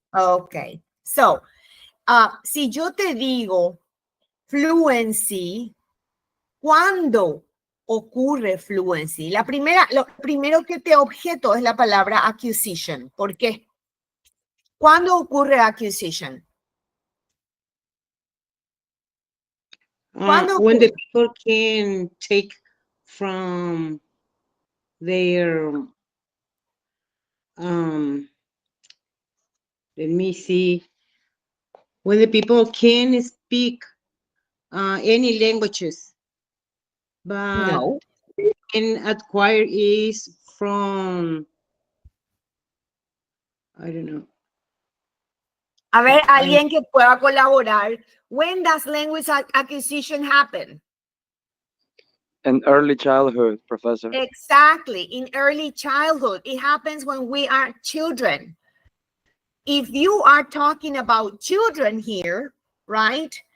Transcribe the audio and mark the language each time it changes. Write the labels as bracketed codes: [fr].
[es] Ok. So, si yo te digo fluency, ¿cuándo ocurre fluency? Lo primero que te objeto es la palabra acquisition. ¿Por qué? ¿Cuándo ocurre acquisition? [en] When the people can take from their let me see, when the people can speak any languages. but [es] No. [en] can acquire is from, I don't know. [es] A ver, alguien que pueda colaborar. [en] When does language acquisition happen? In early childhood, Professor. Exactly, in early childhood. It happens when we are children. If you are talking about children here, right?